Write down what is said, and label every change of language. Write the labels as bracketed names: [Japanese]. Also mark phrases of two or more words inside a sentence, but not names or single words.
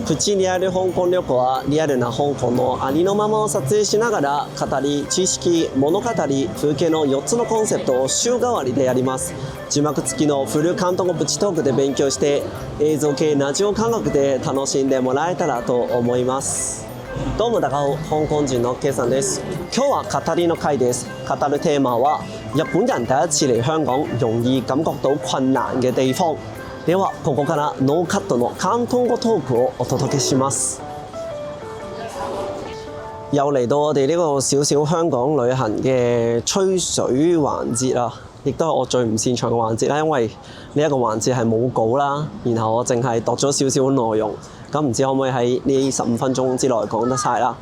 [Japanese] プチリアル香港旅行はリアルな香港のありのままを撮影しながら語り、知識、物語、風景の4つのコンセプトを週替わりでやります。字幕付きのフル広東語プチトークで勉強して映像系ラジオ感覚で楽しんでもらえたらと思います。どうも [Cantonese] 大家好， [Japanese] 香港人の K さんです。今日は語りの回です。語るテーマは [Cantonese] 日本人第一次嚟香港容易感覺到困難嘅地方。 [Japanese] ではここからノーカットの広東語トークをお届けします。 [Cantonese] 又嚟到我哋呢個少少香港旅行嘅吹水環節啦，亦都係我最唔擅長嘅環節啦，因為呢一個環節係冇稿啦，然後我淨係度咗少少內容，咁唔知可唔可以喺呢15分鐘之內講得晒啦。